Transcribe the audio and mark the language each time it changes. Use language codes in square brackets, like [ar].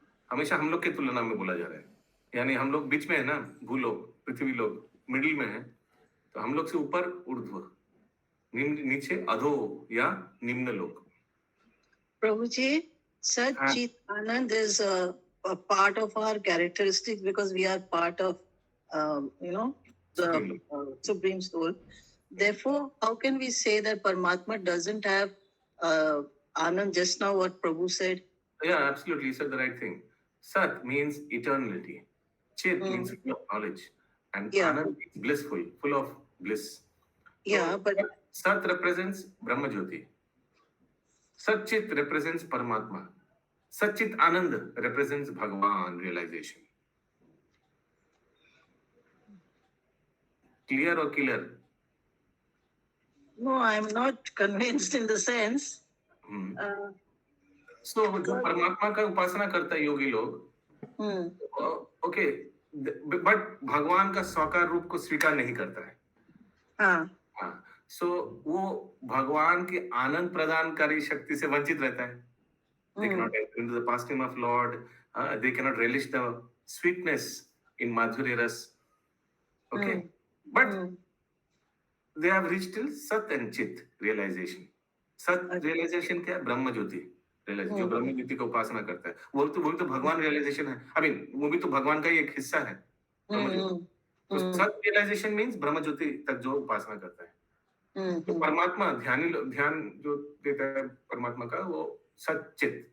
[hi] हमेशा हम लोग के तुलना में बोला जा रहा है, यानी हम लोग बीच में है ना, भूलोक पृथ्वी लोग मिडिल में है, तो हम लोग से ऊपर ऊर्ध्व, नीचे अधो या निम्न लोक. [en] Prabhuji, Sat [hi] हाँ. [en] Chit Anand is a part of our characteristics because we are part of, the Supreme. Supreme Soul. Therefore, how can we say that Paramatma doesn't have Anand? Just now, what Prabhu said. Yeah, absolutely, you said the right thing. Sat means eternality. Chit means full of knowledge, and Yeah. Anand means blissful, full of bliss. Yeah, but Sat represents Brahma Jyoti. Sat Chit represents Paramatma. Sat Chit Anand represents Bhagavan realization. Clear or killer? no, I'm not convinced in the sense. Hmm. Uh, [hi] जो परमात्मा का उपासना करता है योगी लोग, hmm, okay, but भगवान का साकार रूप को स्वीकार नहीं करता है. हाँ, हाँ, सो वो भगवान की आनंद प्रदानकारी शक्ति से वंचित रहता है. [en] They cannot enter into the pastime of Lord. They cannot relish the sweetness in Madhurya Ras. Okay, but they have reached till Sat and Chit realization. [hi] Sat realization क्या है? ब्रह्म ज्योति realization, जो ब्रह्म ज्योति का उपासना करता है, वो तो भगवान रियलाइजेशन है. [en] I mean [hi] वो भी तो भगवान का ही एक हिस्सा है, ब्रह्म ज्योति. तो सत रियलाइजेशन मीन्स ब्रह्म ज्योति तक जो उपासना करता है. तो परमात्मा ध्यान जो देता है परमात्मा का, वो सत चित.